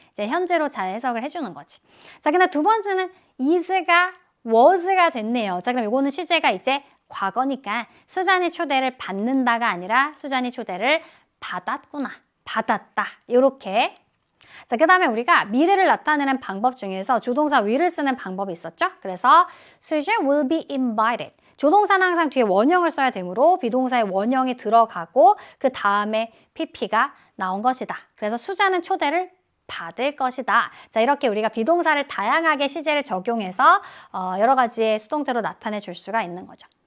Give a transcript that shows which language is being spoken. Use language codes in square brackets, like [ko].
[ko] 이제 현재로 잘 해석을 해주는 거지. 자, 근데 두 번째는 is가 was가 됐네요. 자, 그럼 이거는 시제가 이제 과거니까 수잔이 초대를 받는다가 아니라 수잔이 초대를 받았구나. 받았다. 이렇게. 자, 그 다음에 우리가 미래를 나타내는 방법 중에서 조동사 will을 쓰는 방법이 있었죠. [en] 그래서 Susan will be invited. [ko] 조동사는 항상 뒤에 원형을 써야 되므로 비동사의 원형이 들어가고 그 다음에 pp가 나온 것이다. 그래서 수자는 초대를 받을 것이다. 자, 이렇게 우리가 비동사를 다양하게 시제를 적용해서 여러 가지의 수동태로 나타내 줄 수가 있는 거죠.